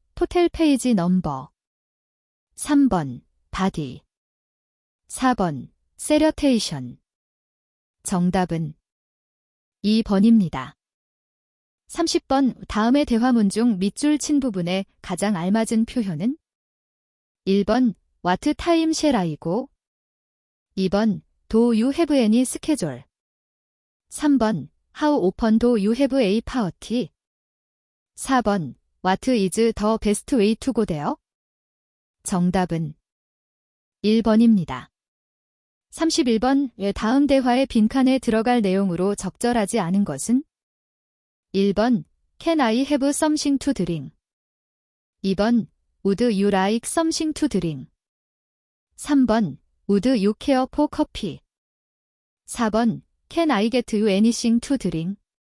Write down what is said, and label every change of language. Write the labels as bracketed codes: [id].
[en] 토텔 페이지 넘버. 3번. 바디. 4번. [ko] 세러테이션. 정답은 2번입니다. 30번. 다음의 대화문 중 밑줄 친 부분에 가장 알맞은 표현은? [en] 1번. What time shall I go? 2번. Do you have any schedule? [ko] 3번. [en] How often do you have a party? [ko] 4번. [en] What is the best way to go there? [ko] 정답은 1번입니다. 31번. 다음 대화의 빈칸에 들어갈 내용으로 적절하지 않은 것은? 1번. [en] Can I have something to drink? [ko] 2번. [en] Would you like something to drink? [ko] 3번. [en] Would you care for coffee? [ko] 4번. [en] Can I get you anything to drink?